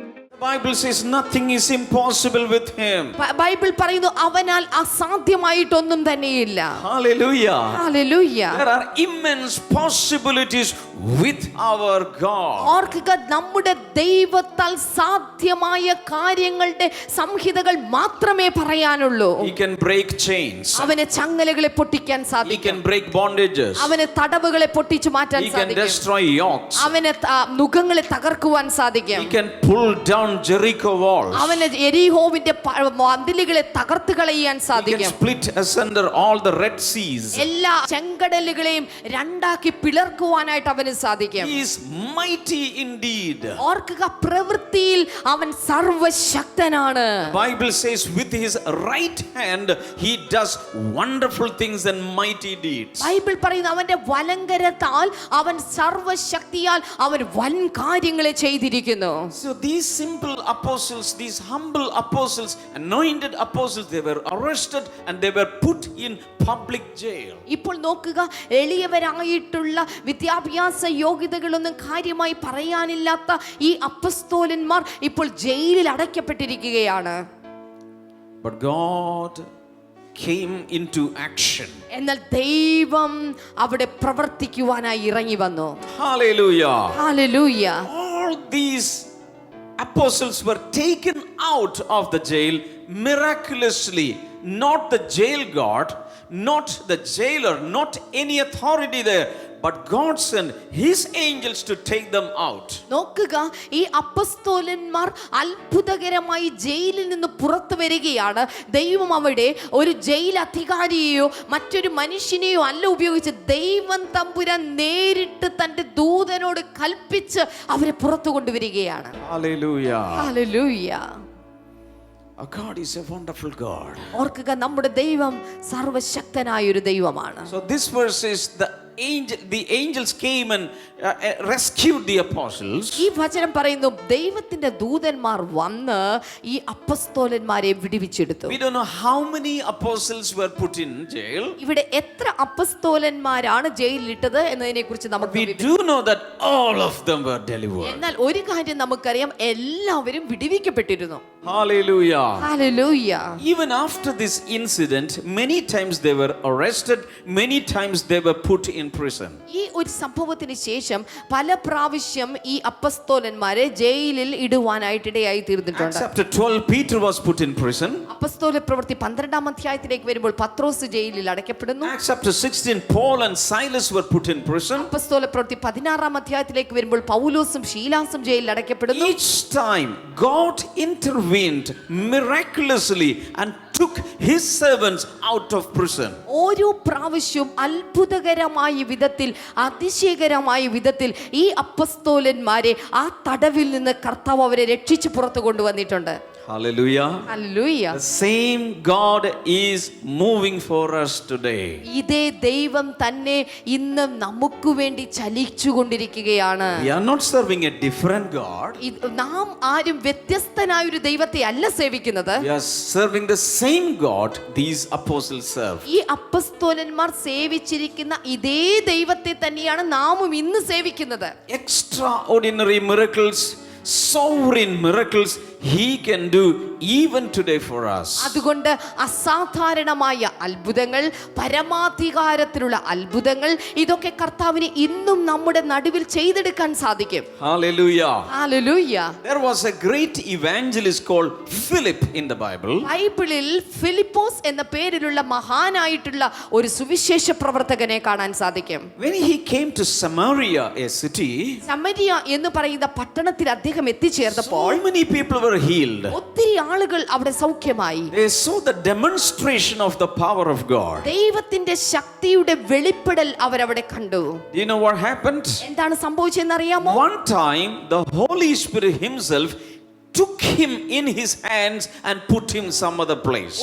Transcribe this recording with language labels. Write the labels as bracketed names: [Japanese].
[English] The Bible says nothing is impossible with him. [Malayalam] Bible പറയുന്നു അവനാൽ അസാധ്യമായിട്ടൊന്നും തന്നെയില്ല. [English] Hallelujah. [Malayalam] Hallelujah. [English] There are immense possibilities with our God. [Malayalam] ഓർക്കുക, നമ്മുടെ ദൈവത്താൽ സാധ്യമായ കാര്യങ്ങളുടെ സംഹിതകൾ മാത്രമേ പറയാനുള്ളൂ. [English] He can break chains. [Malayalam] അവന് ചങ്ങലകളെ പൊട്ടിക്കാൻ [English] He [Malayalam] സാധിക്കും. [English] can break bondages. [Malayalam] അവന് തടവുകളെ പൊട്ടിച്ചു മാറ്റാൻ [English] He can [Malayalam] സാധിക്കും. [English] destroy yokes. [Malayalam] അവന് നുകങ്ങളെ തകർക്കുവാൻ സാധിക്കും. [English] He can pull down Jericho walls. [Malayalam] അവന് എരിഹോവിന്റെ മതിലുകളെ തകർത്ത് കളയാൻ [English] He can [Malayalam] സാധിക്കും. [English] split asunder all the Red Seas. [Malayalam] എല്ലാ ചെങ്കടലുകളെയും രണ്ടാക്കി പിളർക്കുവാനായിട്ട് അവന് സാധിക്കും. [English] He is mighty indeed. [Malayalam] ഓർക്കുക, പ്രവൃത്തിയിൽ അവൻ സർവശക്തനാണ്. [English] Bible says with his right hand he does wonderful things and mighty deeds. [Malayalam] Bible പറയുന്നു അവന്റെ വലങ്കരത്താൽ അവൻ സർവശക്തിയാൽ അവൻ വൻ കാര്യങ്ങളെ ചെയ്തിരിക്കുന്നു. [English] So these simple apostles, these humble apostles, anointed apostles, they were arrested and they were put in public jail. [Malayalam] ഇപ്പോൾ നോക്കുക, എളിയവരായിട്ടുള്ള വിദ്യാഭ്യാസ യോഗ്യതകളൊന്നും കാര്യമായി പറയാനില്ലാത്ത ഈ അപ്പസ്തോലന്മാർ ഇപ്പോൾ ജയിലിൽ അടയ്ക്കപ്പെട്ടിരിക്കുകയാണ്. [English] But God came into action. [Malayalam] എന്നാൽ ദൈവം അവിടെ പ്രവർത്തിക്കുവാനായി ഇറങ്ങി വന്നു. [English] Hallelujah. [Malayalam] Hallelujah. [English] All these apostles were taken out of the jail miraculously. Not the jail guard, not the jailer, not any authority there, but God sent his angels to take them out. [Malayalam] നോക്കുക, ഈ അപ്പസ്തോലന്മാർ അത്ഭുതകരമായി ജയിലിൽ നിന്ന് പുറത്തു വരികയാണ്. ദൈവം അവിടെ ഒരു ജയിൽ അധികാരിയെയോ മറ്റൊരു മനുഷ്യനെയോ അല്ല ഉപയോഗിച്ച് ദൈവം തമ്പുരാൻ നേരിട്ട് തന്റെ ദൂതനോട് കൽപ്പിച്ച് അവരെ പുറത്തു കൊണ്ടുവരികയാണ്. [English] Hallelujah. [Malayalam] Hallelujah. [English] Our God is a wonderful God. [Malayalam] ഓർക്കുക, നമ്മുടെ ദൈവം സർവശക്തനായ ഒരു ദൈവമാണ്. [English] So this verse is the angels came and rescued the apostles. [Malayalam] ഈ വചനം പറയുന്നു, ദൈവത്തിന്റെ ദൂതന്മാർ വന്ന് ഈ അപ്പസ്തോലന്മാരെ വിടുവിച്ചെടുത്തു. [English] We don't know how many apostles were put in jail. [Malayalam] ഇവിടെ എത്ര അപ്പസ്തോലന്മാരാണ് ജയിലിലിട്ടത് എന്നതിനെ കുറിച്ച് നമുക്ക് [English] We do know that all of them were delivered. [Malayalam] എന്നാൽ ഒരു കാര്യം നമുക്കറിയാം, എല്ലാവരും വിടുവിക്കപ്പെട്ടിരുന്നു. [English] Hallelujah. [Malayalam] Hallelujah. [English] Even after this incident, many times they were arrested, many times they were put in prison. [Malayalam] ഈ ഒരു സംഭവത്തിന് ശേഷം പല പ്രാവശ്യം ഈ അപ്പസ്തോലന്മാരെ ജയിലിൽ ഇടുവാനായിട്ടിടയായി തീർന്നിട്ടുണ്ട്. [English] Acts chapter 12, Peter was put in prison. [Malayalam] അപ്പസ്തോല പ്രവൃത്തി 12-ാം അധ്യായത്തിലേക്ക് വരുമ്പോൾ പത്രോസ് ജയിലിൽ അടയ്ക്കപ്പെടുന്നു. [English] Acts chapter 16, Paul and Silas were put in prison. [Malayalam] അപ്പസ്തോല പ്രവൃത്തി 16-ാം അധ്യായത്തിലേക്ക് വരുമ്പോൾ പൗലോസും ശീലാസും ജയിലിൽ അടയ്ക്കപ്പെടുന്നു. [English] Each time God intervened miraculously and took his servants out of prison. [Malayalam] ഓരോ പ്രാവശ്യവും അത്ഭുതകരമായ വിധത്തിൽ, അതിശയകരമായ വിധത്തിൽ ഈ അപ്പസ്തോലന്മാരെ ആ തടവിൽ നിന്ന് കർത്താവ് അവരെ രക്ഷിച്ചു പുറത്തു കൊണ്ടുവന്നിട്ടുണ്ട്. [English] Hallelujah. [Malayalam] Hallelujah. [English] The same God is moving for us today. [Malayalam] ഇതേ ദൈവം തന്നെ ഇന്ന് നമുക്ക് വേണ്ടി ചലിച്ചുകൊണ്ടിരിക്കുകയാണ്. [English] We are not serving a different God. [Malayalam] നാം ആരും വ്യത്യസ്തനായ ഒരു ദൈവത്തെ അല്ല സേവിക്കുന്നത്. [English] We are serving the same God these apostles serve. [Malayalam] ഈ അപ്പസ്തോലന്മാർ സേവിച്ചിരിക്കുന്ന ഇതേ ദൈവത്തെ തന്നെയാണ് നാമും ഇന്ന് സേവിക്കുന്നത്. [English] Extraordinary miracles, sovereign miracles he can do even today for us. [Malayalam] അതുകൊണ്ട് അസാധാരണമായ അത്ഭുതങ്ങൾ, പരമാധികാരത്തിലുള്ള അത്ഭുതങ്ങൾ, ഇതൊക്കെ കർത്താവിന് ഇന്നും നമ്മുടെ നടുവിൽ ചെയ്തെടുക്കാൻ സാധിക്കും. [English] Hallelujah. [Malayalam] Hallelujah. [English] There was a great evangelist called Philip in the Bible. [Malayalam] ബൈബിളിൽ ഫിലിപ്പോസ് എന്ന പേരിലുള്ള മഹാനായിട്ടുള്ള ഒരു സുവിശേഷ പ്രവർത്തകനെ കാണാൻ സാധിക്കും. [English] When he came to Samaria, a city, [Malayalam] Samariya എന്ന് പറയുന്ന പട്ടണത്തിൽ അദ്ദേഹം എത്തിച്ചേർന്നപ്പോൾ [English] so many people were healed. [Malayalam] ഒത്തിരി ആളുകൾ അവിടെ സൗഖ്യമായി. [English] They saw the demonstration of the power of God. [Malayalam] ദൈവത്തിന്റെ ശക്തിയുടെ വെളിപ്പെടൽ അവരവിടെ കണ്ടു. [English] Do you know what happened? [Malayalam] എന്താണ് സംഭവിച്ചതെന്ന് അറിയാമോ? [English] One time the Holy Spirit himself took him in his hands and put him some other place.